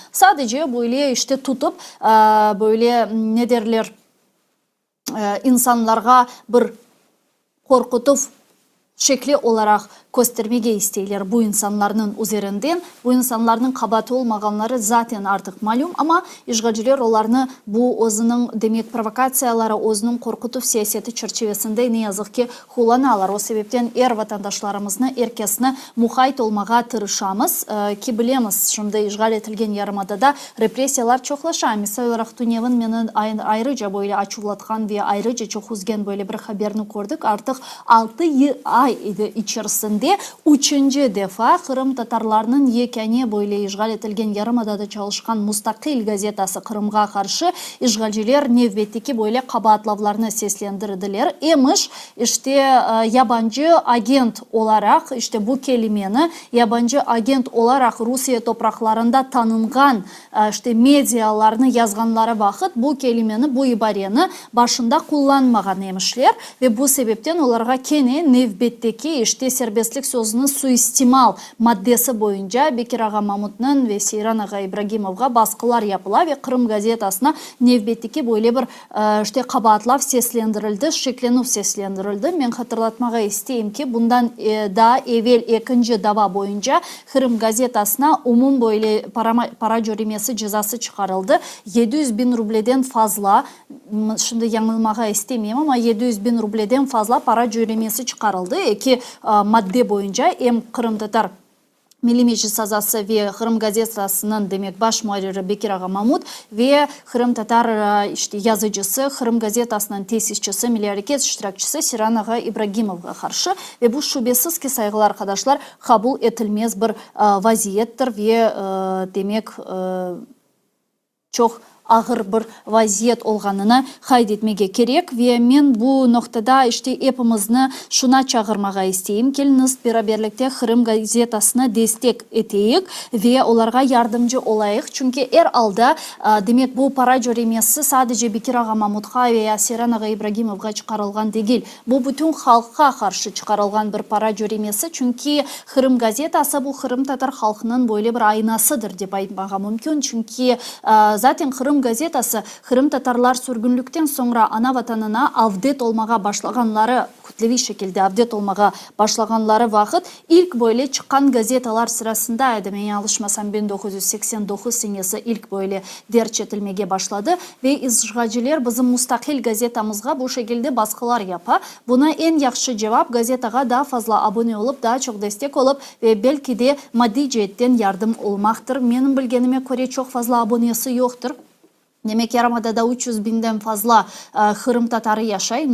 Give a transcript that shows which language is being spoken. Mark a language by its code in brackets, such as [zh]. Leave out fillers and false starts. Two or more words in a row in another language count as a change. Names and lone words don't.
[crh] Sadece böyle işte tutup böyle ne derler insanlarga bir korkutup şekli olarak göstermege isteyler bu insanların üzerinden. Bu insanların kabahati olmaganları zaten artık malum ama işgalciler onlarını bu özünün demek provokatsiyaları, özünün korkutup siyaseti çerçevesinde ne yazık ki kullanalar. O sebepten vatandaşlarımızını, herkesine muhayt olmağa tırışamız ki bilemiz şimdi işgal etilgen yarımadada represiyalar çoklaşa. Misal olarak Dünya'nın meni ayrıca böyle açıklatkan ve ayrıca çok üzgen böyle bir haberini gördük. Artık 6 ay içerisinde 3. defa Kırım Tatarlarının yekene böyle işgal etilgen yarımadada çalışkan Mustakil gazetası Kırım'a karşı işgalciler nevbetteki böyle kabahatlavlarını seslendirdiler. Emiş işte yabancı agent olarak işte bu kelimeni yabancı agent olarak Rusya topraklarında tanıngan işte medyalarını yazganlara vakit bu kelimeni, bu ibareni başında kullanmagan emişler ve bu sebepten onlarga kene nevbetteki işte serbestlik sözünün suistimal maddesi boyunca Bekir Ağa Mamut'un ve Seyran Ağa İbragimov'a baskılar yapıla ve Kırım gazetasına nevbetteki böyle bir işte kabahatlav seslendirildi, şeklenuf seslendirildi. Ben hatırlatmağa isteyeyim ki bundan daha evvel 2. dava boyunca Kırım gazetasına umum böyle para cörimesi cezası çıkarıldı. 700.000 rubleden fazla, şimdi yanılmağa istemeyeyim ama 700.000 rubleden fazla para cörimesi çıkarıldı. İki madde boyunca hem Kırım Tatar Milli Meclis Azası ve Kırım gazetasının demek baş muharriri Bekir Ağa Mamut ve Kırım Tatar işte yazıcısı, Kırım gazetasının tesisçisi, milli hareket iştirakçısı Seyran Ağa İbragimov'a karşı ve bu şüphesiz ki saygılı arkadaşlar kabul edilmez bir vaziyettir ve demek çok ağır bir vaziyet olganını kaydetmege gerek ve men bu noktada işte hepimizni şuna çağırmağa isteyim. Keliniz beraberlikte Kırım gazetasına destek eteyik ve onlarga yardımcı olayık. Çünkü alda demek bu para cörimesi sadece Bekir Ağa Mamut'a veya Seyran Ağa İbragimov'a çıkarılgan değil. Bu bütün halka karşı çıkarılgan bir para cörimesi. Çünkü Kırım gazetası bu Kırım Tatar halkının böyle bir aynasıdır dep aytmağa mümkün. Çünkü zaten Kırım gazetası Kırım Tatarlar sürgünlükten sonra ana vatanına avdet olmağa başlaganları күтлеви шекилде абдет олмага башлаганлары вакыт. Ilk böyle çıkan gazetalar sırasında edi. Men alışmasam 1989 senesi ilk böyle derç etilmege başladı ve izgacılar bizim mustakil gazetamızga bu şekilde baskılar yapa. Buna en yaxşı cevap gazetaga daha fazla abone olup, daha çok destek olup ve belki de maddi cihetten yardım olmaktır. Benim bilgenime göre çok fazla abonesi yoktur. Demek Yarımada'da 300 binden fazla Kırım Tatarı yaşay.